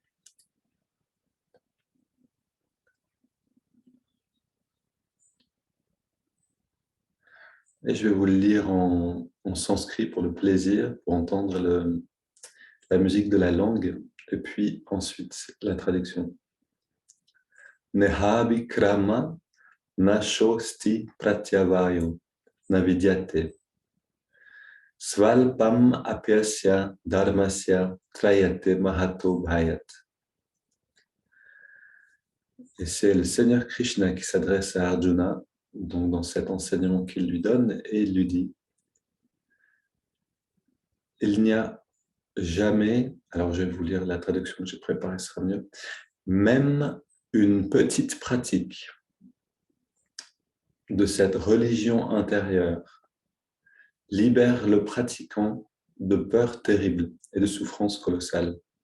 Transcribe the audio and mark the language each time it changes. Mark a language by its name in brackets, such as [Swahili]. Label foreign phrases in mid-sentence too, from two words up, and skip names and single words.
[French] Et je vais vous le lire en sanskrit pour le plaisir, pour entendre la musique de la langue, et puis ensuite la traduction. [Sanskrit] Nehabhikrama nashosti pratyavayo navidyate svalpam apyasya dharmasya trayate mahato bhayat. [French] Et c'est le Seigneur Krishna qui s'adresse à Arjuna, donc dans cet enseignement qu'il lui donne, et il lui dit: il n'y a jamais, alors je vais vous lire la traduction que j'ai préparée, ce sera mieux, même une petite pratique de cette religion intérieure libère le pratiquant de peurs terribles et de souffrances colossales.